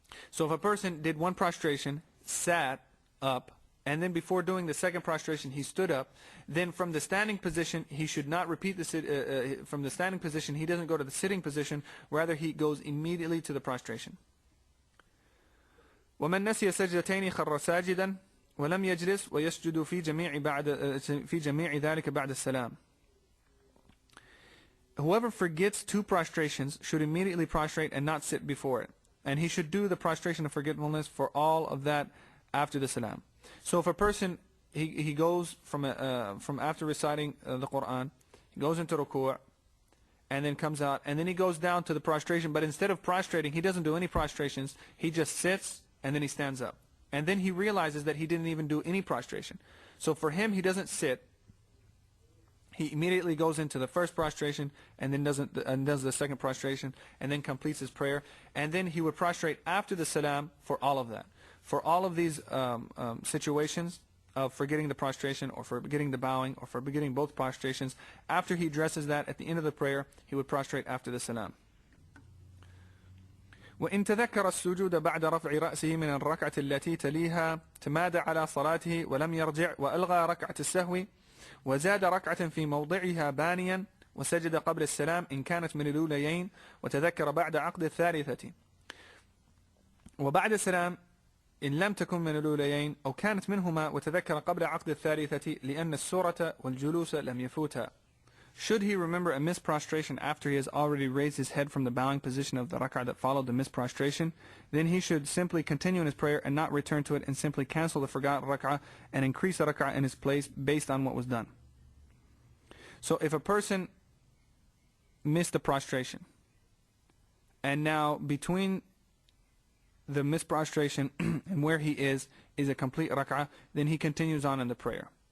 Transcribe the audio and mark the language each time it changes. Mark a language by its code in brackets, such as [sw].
[en] So if a person did one prostration, sat up, and then before doing the second prostration he stood up, then from the standing position he should not repeat from the standing position, he doesn't go to the sitting position, rather he goes immediately to the prostration. [ar] ومن نسي سجدتين خر ساجدا ولم يجلس ويسجد في جميع ذلك بعد السلام. [en] Whoever forgets two prostrations should immediately prostrate and not sit before it, and he should do the prostration of forgetfulness for all of that after the salam. So if a person, he goes from after reciting the Quran, he goes into ruku', and then comes out, and then he goes down to the prostration, but instead of prostrating, he doesn't do any prostrations, he just sits, and then he stands up. And then he realizes that he didn't even do any prostration. So for him, he doesn't sit, he immediately goes into the first prostration, and then does the second prostration, and then completes his prayer, and then he would prostrate after the salam for all of that. For all of these situations, of forgetting the prostration or forgetting the bowing or forgetting both prostrations, after he addresses that at the end of the prayer, he would prostrate after the salam. [ar] وإن تذكر السجود بعد رفع رأسه من الركعة التي تليها تمادى على صلاته ولم يرجع وألغى ركعة السهو وزاد ركعة في موضعها بانيا وسجد قبل السلام إن كانت من الأوليين وتذكر بعد عقد الثالثة وبعد السلام إن لم تكن من الأوليين أو كانت منهما وتذكر قبل عقد الثالثة لأن السورة والجلوس لم يفوتها. [en] Should he remember a missed prostration after he has already raised his head from the bowing position of the rak'ah that followed the missed prostration, then he should simply continue in his prayer and not return to it and simply cancel the forgotten rak'ah and increase the rak'ah in his place based on what was done. So if a person missed the prostration and now between the missed prostration and where he is a complete rak'ah, then he continues on in the prayer.